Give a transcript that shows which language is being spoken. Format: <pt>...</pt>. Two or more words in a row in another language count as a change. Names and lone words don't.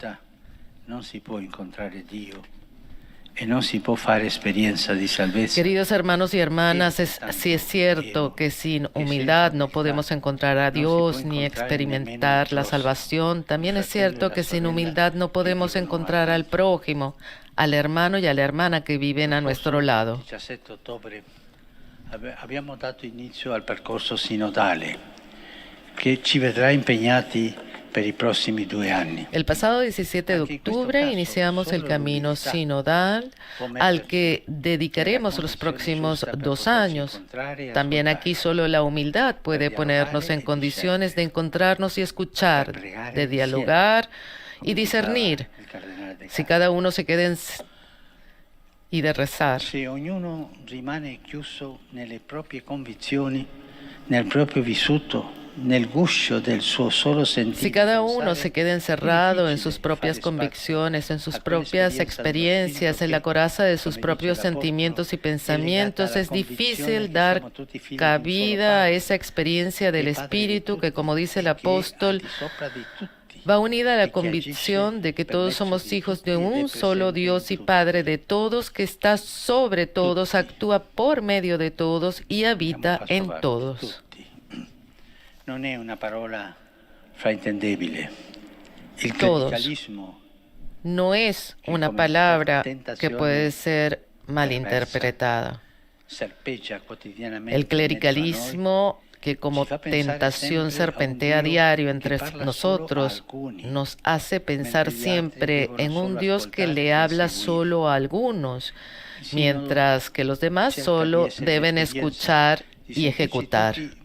<es>Queridos hermanos y hermanas, sí es cierto que sin humildad no podemos encontrar a Dios ni experimentar la salvación. También es cierto que sin humildad no podemos encontrar al prójimo, al hermano y a la hermana que viven a nuestro lado.</es> <it>Abbiamo dato inizio al percorso sinodale che ci vedrà impegnati per i prossimi 2 anni.</it> <es>El pasado 17 de octubre iniciamos el camino sinodal al que dedicaremos los próximos 2 años. También aquí solo la humildad puede ponernos en condiciones de encontrarnos y escuchar, de dialogar y discernir. Si cada uno se queda y de rezar.</es> <it>Se ognuno rimane chiuso nelle proprie convinzioni, nel proprio vissuto, nel guscio del suo solo sentire.</it> <es>Si cada uno se queda encerrado en sus propias convicciones, en sus propias experiencias, en la coraza de sus propios sentimientos y pensamientos, es difícil dar cabida a esa experiencia del Espíritu que, como dice el apóstol, va unida a la convicción de que todos somos hijos de un solo Dios y Padre de todos, que está sobre todos, actúa por medio de todos y habita en todos.</es> <it>Non è una parola fraintendibile. Il</it> <es>clericalismo no es una palabra que puede ser malinterpretada. El clericalismo, que como tentación serpentea a diario entre nosotros, nos hace pensar siempre en un Dios que le habla solo a algunos, mientras que los demás solo deben escuchar y ejecutar.</es>